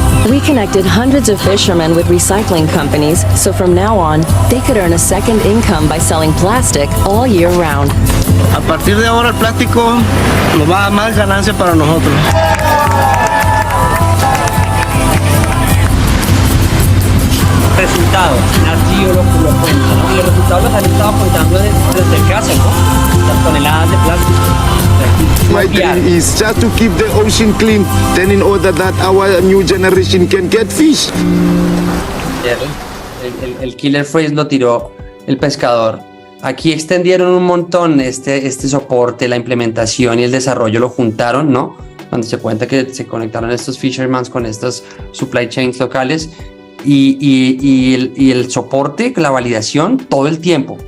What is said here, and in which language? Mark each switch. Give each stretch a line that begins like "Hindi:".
English: We connected hundreds of fishermen with recycling companies, so from now on, they could earn a second income by selling plastic all year round.
Spanish: A partir de ahora el plástico nos va a dar más ganancia para nosotros. Resultados, Narciso lo cuenta, ¿no? Y los resultados los han estado contando desde el caso, ¿no? Las toneladas de plástico.
English: My dream is just to keep the ocean clean, then in order that our new generation can get fish.
Spanish: El killer phrase lo tiró el pescador. Aquí extendieron un montón este soporte, la implementación y el desarrollo lo juntaron, ¿no? Cuando se cuenta que se conectaron estos fishermen con estos supply chains locales y el soporte, la validación, todo el tiempo.